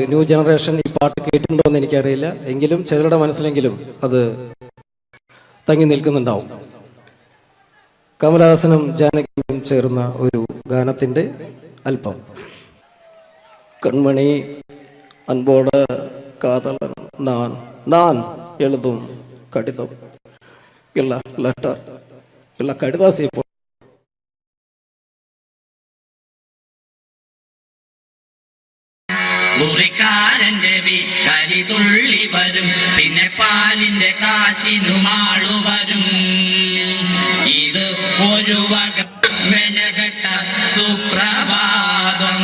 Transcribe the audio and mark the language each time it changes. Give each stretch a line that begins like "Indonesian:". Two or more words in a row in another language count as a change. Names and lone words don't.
English: new generation
Malayalam: ഈ പാട്ട് കേട്ടിട്ടുണ്ടോ എന്ന് എനിക്കറിയില്ല, എങ്കിലും ചിലരുടെ മനസ്സിലെങ്കിലും അത് തങ്ങി നിൽക്കുന്നുണ്ടാവും. കമൽഹാസനും ജാനകിയമ്മയും ചേർന്ന ഒരു ഗാനത്തിന്റെ അല്പം.
Tamil: கண்மணி அன்போடு காதலன் நான் நான் எழுதும் கடிதம் இல்ல லெட்டர் இல்ல கடிதாசி
Malayalam: മുറിക്കാരന്റെ വീട്ടലി തുള്ളി വരും, പിന്നെ പാലിന്റെ കാശിനുമാളു വരും. ഇത് ഒരു വക മെനകെട്ട സുപ്രഭാതം.